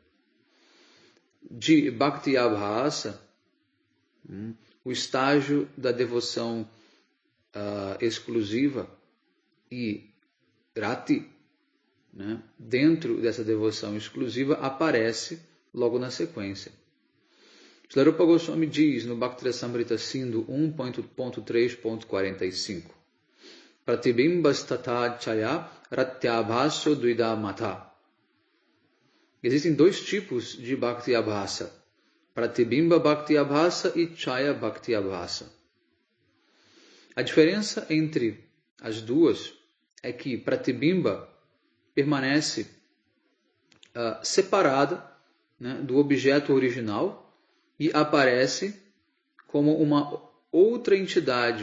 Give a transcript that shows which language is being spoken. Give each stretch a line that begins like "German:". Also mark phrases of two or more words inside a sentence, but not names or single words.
Portuguese: De Bhakti Abhasa, o estágio da devoção exclusiva, e Rati, né, dentro dessa devoção exclusiva, aparece logo na sequência. Srila Rupa Goswami diz no Bhaktirasamrita Sindhu 1.3.45
Sanskrit: Pratibimbastata chaya ratyabhaso duida mata.
Portuguese: Existem dois tipos de Bhakti Abhasa: Pratibimba Bhakti Abhasa e Chaya Bhakti Abhasa. A diferença entre as duas é que Pratibimba permanece separada, né, do objeto original e aparece como uma outra entidade.